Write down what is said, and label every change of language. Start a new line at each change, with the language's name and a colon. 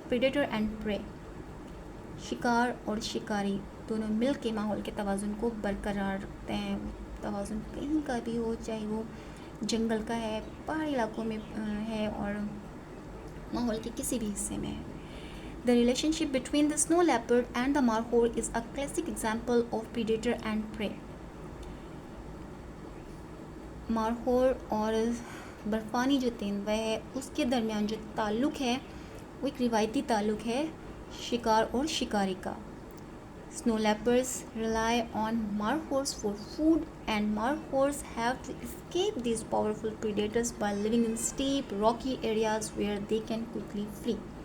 English: predator and prey,
Urdu: شکار اور شکاری دونوں مل کے ماحول کے توازن کو برقرار رکھتے ہیں. توازن کہیں کا بھی ہو، چاہے وہ جنگل کا ہے، پہاڑی علاقوں میں ہے اور ماحول کے کسی بھی حصے میں ہے.
English: The relationship between the snow leopard and the markhor is a classic example of predator and prey.
Urdu: Markhor اور برفانی جو تیندوا ہے اس کے درمیان جو تعلق ہے وہ ایک روایتی تعلق ہے شکار اور شکاری کا.
English: Snow leopards rely on markhors for food, and markhors have to escape these powerful predators by living in steep, rocky areas where they can quickly flee.